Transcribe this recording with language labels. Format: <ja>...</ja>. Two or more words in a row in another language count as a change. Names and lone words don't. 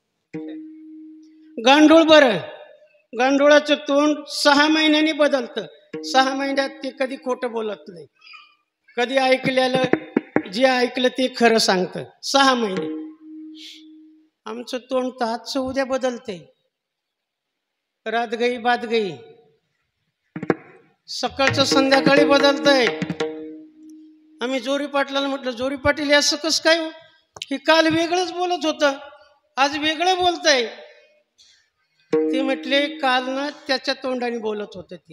<mr>गांडूळ बरं, गांडुळाचं तोंड 6 महिन्यांनी बदलतं. 6 महिन्यात ते कधी खोटं बोलत नाही, कधी ऐकलेलं जे ऐकलं ते खरं सांगतं. 6 महिने. आमचं तोंड तर आजचं उद्या बदलते.</mr> <hi>रात गई बात गई,</hi> <mr>सकाळचं संध्याकाळी बदलतंय. आम्ही जोरी पाटलाला म्हटलं, जोरी पाटील हे असं कसं काय? हे काल वेगळंच बोलत होतं, आज वेगळं बोलतंय. ते म्हटले काल ना त्याच्या तोंडाने बोलत होतं ते.</mr>